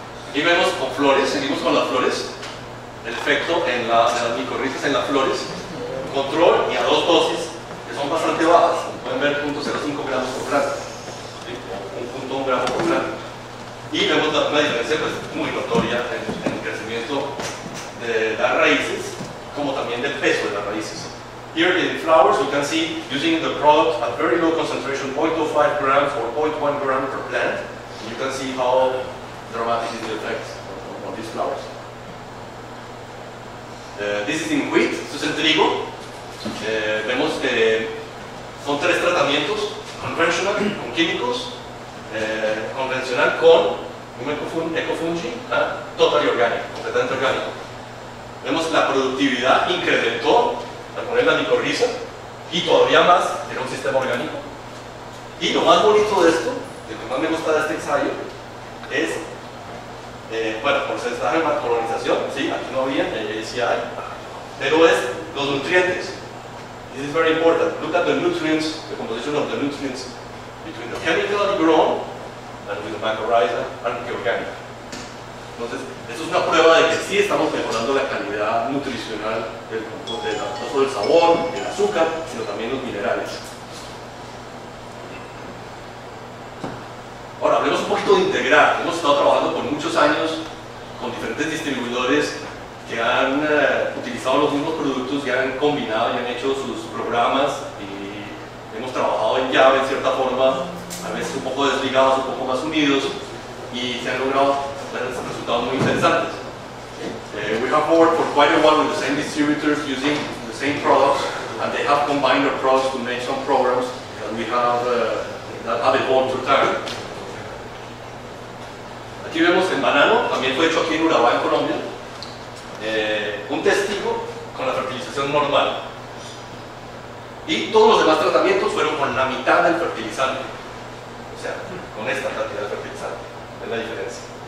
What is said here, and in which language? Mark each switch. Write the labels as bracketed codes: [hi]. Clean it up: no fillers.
[es] Aquí vemos con flores, seguimos con las flores, el efecto en las micorrizas en las flores, control y a 2 dosis que son bastante bajas, pueden ver 0.05 gramos por planta, ¿sí? 1.1 gramos por planta. Y vemos una diferencia pues, muy notoria en el crecimiento de las raíces, como también del peso de las raíces. [en] Here in flowers you can see using the product at very low concentration, 0.05 grams or 0.1 gram per plant. You can see how dramatic is the effect on these flowers. This is in wheat, [es] esto es en trigo. Vemos que son 3 tratamientos, conventional, con químicos, convencional con un ecofungi, [en] totally organic, [es] completamente orgánico. Vemos la productividad incrementó al poner la micorriza y todavía más era un sistema orgánico. Y lo más bonito de esto, lo que más me gusta de este ensayo, es bueno, porcentaje de colonización, sí, aquí no había, sí hay, pero es los nutrientes. [en] This is very important. Look at the nutrients, the composition of the nutrients between the chemically grown and with the mycorrhiza and the organic. [es] Entonces, eso es una prueba de que sí estamos mejorando la calidad nutricional no solo el sabor, el azúcar, sino también los minerales. Ahora, hablemos un poquito de integrar. Hemos estado trabajando por muchos años con diferentes distribuidores que han utilizado los mismos productos y han combinado y han hecho sus programas y hemos trabajado en llave en cierta forma, a veces un poco desligados, un poco más unidos y se han logrado resultados muy interesantes. [en] We have worked for quite a while with the same distributors using the same products, and they have combined their products to make some programs that we have that have evolved through time. [es] Aquí vemos el banano, también fue hecho aquí en Urabá, en Colombia, un testigo con la fertilización normal. Y todos los demás tratamientos fueron con la mitad del fertilizante, o sea, con esta cantidad de fertilizante, es la diferencia.